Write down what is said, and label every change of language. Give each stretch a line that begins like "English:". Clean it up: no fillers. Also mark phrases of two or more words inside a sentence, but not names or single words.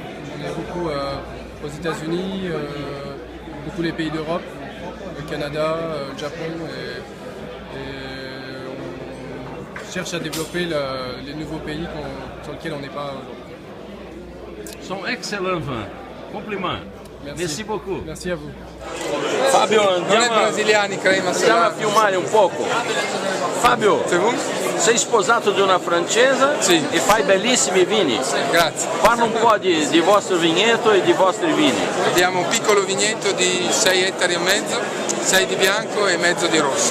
French: On est beaucoup aux États-Unis, beaucoup les pays d'Europe, le Canada, le Japon. Et on cherche à développer les nouveaux pays sur lesquels on n'est pas aujourd'hui. Sont excellents vins. Compliments. Merci beaucoup.
Italian: Merci a voi. Fabio, Non è brasiliani, crema andiamo a filmare un poco. Fabio, sei sposato di una francese e fai bellissimi vini. Grazie. Parla un po' di vostro vigneto e di vostri vini. Abbiamo un piccolo vigneto di 6 ettari e mezzo, 6 di bianco e mezzo di rosso.